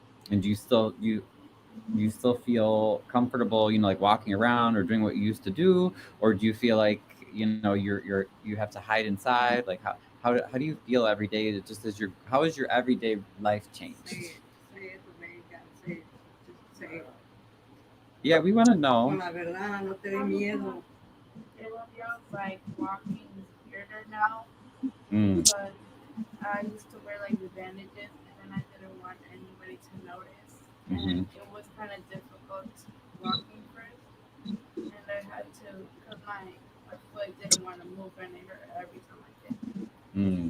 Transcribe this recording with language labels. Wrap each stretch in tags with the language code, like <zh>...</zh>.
<en>And do you still feel comfortable, like walking around or doing what you used to do, or do you feel like you have to hide inside? Like how do you feel every day? How has your everyday life changed? Say it the way you gotta say it. Just say it. Yeah, we want to know.</en> <es>Con la verdad, no te dé miedo.</es> <en>It feels like walking weirder now, but I used to wear like the bandages, and I didn't want anybody to notice. And it was kind of difficult walking first, and I had to, because my foot didn't want to move, and it hurt every time I did.</en>